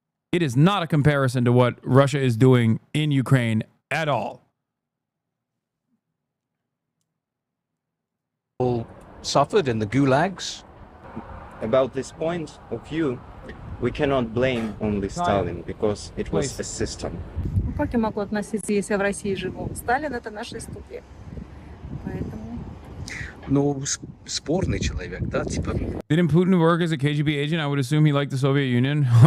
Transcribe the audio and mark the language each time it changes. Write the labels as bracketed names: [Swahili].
[English] It is not a comparison to what Russia is doing in Ukraine at all. All suffered in the gulags. About this point of view, we cannot blame only Stalin because it was a system. [Russian] Ну, как я могу относиться, если я в России живу? Сталин — это наша история. Поэтому... Ну, спорный человек, да, типа. [English] Didn't Putin work as a KGB agent? I would assume he liked the Soviet Union.